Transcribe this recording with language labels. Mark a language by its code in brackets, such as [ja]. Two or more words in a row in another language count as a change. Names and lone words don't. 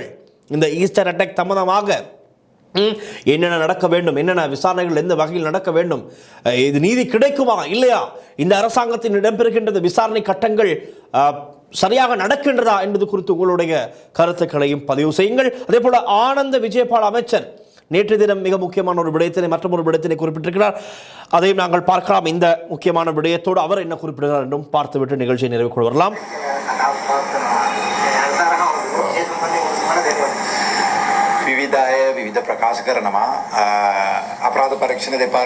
[ta] இந்த [en] Easter attack [ta] சம்பந்தமாக என்னென்ன நடக்க வேண்டும், என்னென்ன விசாரணைகள் எந்த வகையில் நடக்க வேண்டும், இது நீதி கிடைக்குமா இல்லையா, இந்த அரசாங்கத்தின் இடம்பெறுகின்றது விசாரணை கட்டங்கள் சரியாக நடக்கின்றதா என்பது குறித்து உங்களுடைய கருத்துக்களையும் பதிவு செய்யுங்கள். அதே போல ஆனந்த விஜயபால் அமைச்சர் நேற்று தினம் மிக முக்கியமான ஒரு விடயத்தினை, மற்றொரு விடயத்தினை குறிப்பிட்டிருக்கிறார். அதையும் நாங்கள் பார்க்கலாம். இந்த முக்கியமான விடயத்தோடு அவர் என்ன குறிப்பிடுகிறார் என்றும் பார்த்துவிட்டு நிகழ்ச்சியை நிறைவு கொண்டு வரலாம். [si] විවිධ අය විවිධ ප්‍රකාශ කරනවා. අපරාධ පරීක්ෂණ දෙපාර්තමේන්තුව